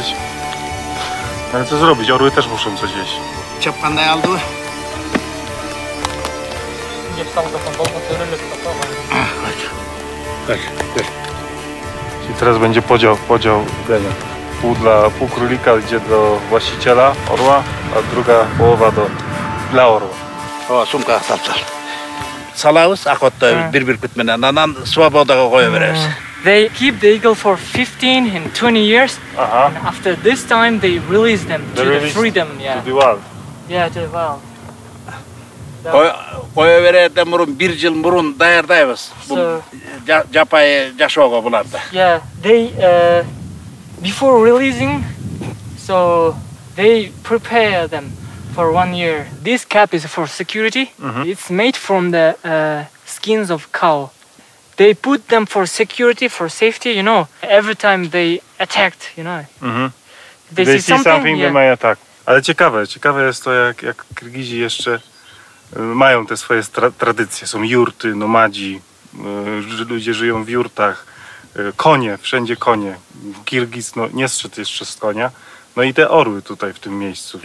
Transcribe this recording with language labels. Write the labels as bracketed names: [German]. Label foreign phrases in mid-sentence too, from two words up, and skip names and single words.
[Polish] Ale co zrobić? Orły też muszą coś jeść. [Kyrgyz] Чапкандай алды. [Polish] Czyli teraz będzie podział jedzenia. Pół królika idzie do właściciela orła, a druga połowa dla orła. [Kyrgyz] О, сумка салсал. Салабыз акытта бир бүт менен анан свободага кое беребиз. [English] They keep the eagle for 15 and 20 years. Aha. And after this time, they release them to the freedom. Yeah, To the wild. yeah, to the wild. [Kyrgyz] Кое берүүдөн мурун 1 жыл мурун даярдайбыз. Бул жапайы жашоого буларды. [English] Yeah, they before releasing, so they prepare them for 1 year. This cap is for security. It's made from the skins of cow. They put them for security, for safety. You know, every time they attacked, you know, they see something. they Yeah. may attack. [Polish] Ale ciekawe jest to, jak Kirgizi jeszcze mają te swoje tradycje. Są jurty, nomadzi, ludzie żyją w jurtach, konie, wszędzie konie. Kirgiz nie zszedł jeszcze z konia. No i te orły tutaj w tym miejscu.